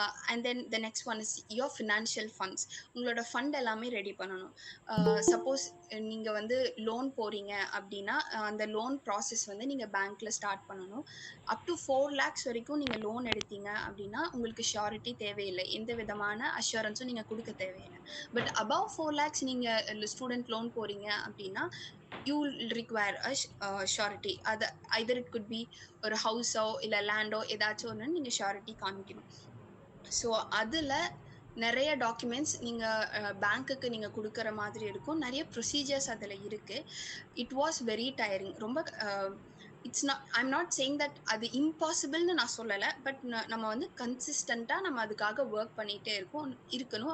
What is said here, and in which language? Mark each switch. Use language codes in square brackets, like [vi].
[en] And then the next one is your financial funds. [ta] உங்களோட fund எல்லாமே ready பண்ணணும். Suppose நீங்கள் வந்து லோன் போகிறீங்க அப்படின்னா அந்த லோன் ப்ராசஸ் வந்து நீங்கள் பேங்க்கில் ஸ்டார்ட் பண்ணணும். அப் டு 4 lakhs வரைக்கும் நீங்கள் லோன் எடுத்தீங்க அப்படின்னா உங்களுக்கு ஷியூரிட்டி தேவையில்லை, எந்த விதமான அஷூரன்ஸும் நீங்கள் கொடுக்க தேவையில்லை. பட் above 4 lakhs நீங்கள் ஸ்டூடெண்ட் லோன் போகிறீங்க அப்படின்னா [en] you will require a surety. [ta] அது either it could be ஒரு ஹவுஸோ இல்லை லேண்டோ ஏதாச்சும் ஒன்று நீங்கள் ஷூரிட்டி காமிக்கணும். ஸோ அதில் நிறைய டாக்குமெண்ட்ஸ் நீங்கள் பேங்க்குக்கு நீங்கள் கொடுக்குற மாதிரி இருக்கும். நிறைய ப்ரொசீஜர்ஸ் அதில் இருக்குது. [en] It was very tiring. [ta] ரொம்ப [en] it's not, I'm not saying that [ta] அது இம்பாசிபிள்னு நான் சொல்லலை, பட் நம்ம வந்து கன்சிஸ்டண்ட்டாக நம்ம அதுக்காக ஒர்க் பண்ணிகிட்டே இருக்கணும்.